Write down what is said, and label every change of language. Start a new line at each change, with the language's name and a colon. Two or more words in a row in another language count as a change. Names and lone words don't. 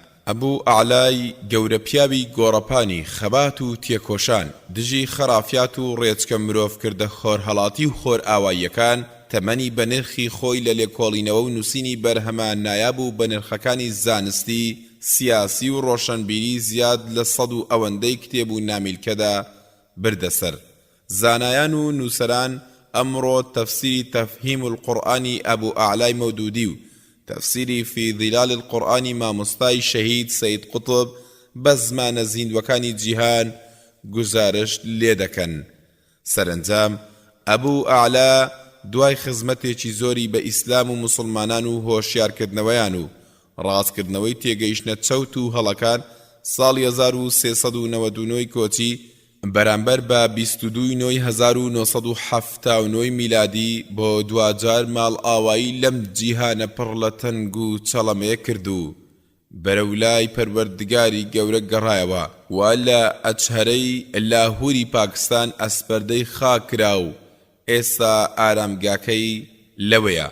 Central Kurdish: ئەبوو ئەعلای گەورە پیاوی گۆڕەپانی خەبات و تێکۆشان دژی خەرافیات و ڕێچکە مرۆڤکردە خۆرهەڵاتی و خۆر ئاواییەکان تەمەنی بە نرخی خۆی لە لێکۆڵینەوە و نووسینی بەرهەمان نایاب و بە نرخەکانی زانستی سیاسی و ڕۆشنبیری زیاد لە 100 و ئەوەندەی کتێب و نامیلکەدا بردەسەر. زانایان و نووسەران ئەمڕۆ تەفسیری تەفهیم القورئانی ئەبوو ئەعلای مەودودی و تفسيري في ظلال القرآن مامۆستای شەهید سەید قوتب بە زمانە زیندوەکانی جیهان گزارش لێ دەکەن. سەرنجام ئەبوو ئەعلا دوای خزمەتێکی زۆری بە ئیسلام و مسلمانان و هۆشیارکردنەوەیان و ڕاستکردنەوەی تێگەیشتنە چەوت و هەڵەکان ساڵی 1399 کۆچی بەرامبەر بە 22 نۆی 1979 میلادی بۆ دوجار ماڵ ئاوایی لەم جیهانە پڕ لە تەنگ و چەڵەمەیە کرد و بەرەولای پەروەردگاری گەورە گەڕایەوە و لە ئەچهەرەی لاهوری پاکستان ئەسپەردەی خاکرا و ئێستا ئارامگاکەی لەوەیە.